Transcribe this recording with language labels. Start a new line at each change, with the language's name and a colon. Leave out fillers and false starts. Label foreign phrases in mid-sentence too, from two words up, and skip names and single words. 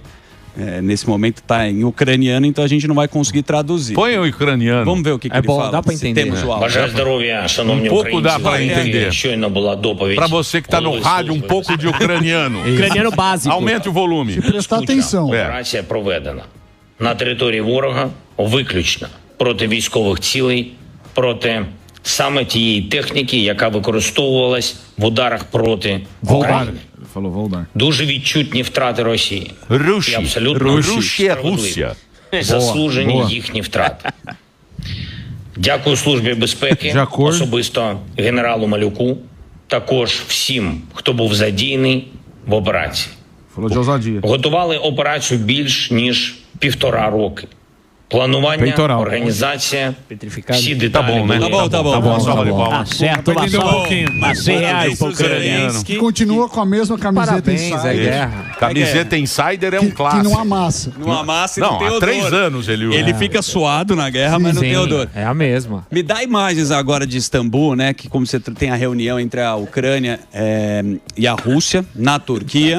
Portuguese: Nesse momento está em ucraniano, então a gente não vai conseguir traduzir. Põe o ucraniano. Vamos ver o que ele fala. Dá para entender. Temos o áudio. Um pouco dá para entender. Para você que está no rádio, um pouco de ucraniano. Ucraniano básico. Aumente o volume. Prestar atenção.
Ukrainian: Операція проведена на території ворога виключно проти військових цілей, проти саме тієї техніки, яка використовувалась в ударах проти України. Дуже відчутні втрати Росії. І абсолютно Русія. Заслужені їхні втрати. Дякую Службі безпеки, особисто генералу Малюку, також всім, хто був задіяний в операції. Готували операцію більш ніж 1,5 роки. Планування, організація, всі деталі.
Portuguese: Tá bom. Certo, mas 100 reais pro ucraniano. Que continua com a mesma camiseta Parabéns, insider. guerra. Camiseta Insider é um Que clássico. não amassa. Não amassa e Não, tem há odor. 3 anos ele usa. Ele fica suado na guerra, mas não tem odor. É a mesma. Me dá imagens agora de Istambul, né? Que como você tem a reunião entre a Ucrânia e a Rússia, na Turquia.